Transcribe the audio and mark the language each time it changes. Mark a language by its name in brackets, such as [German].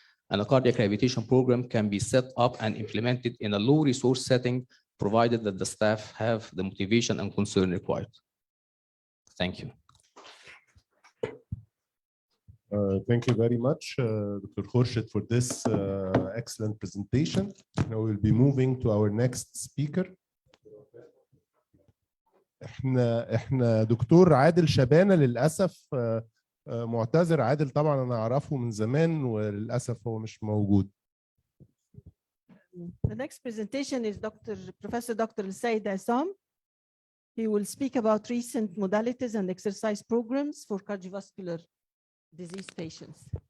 [English] And a cardiac rehabilitation program can be set up and implemented in a low resource setting, provided that the staff have the motivation and concern required. Thank you. Thank you very much, Dr. Khurshid, for this excellent presentation. Now we'll be moving to our next speaker. [Arabic] احنا دكتور عادل شبانة للأسف معتذر. عادل طبعا أنا أعرفه من زمان وللأسف هو مش موجود. [English] The next presentation is Professor Dr. Said Assam. He will speak about recent modalities and exercise programs for cardiovascular disease patients.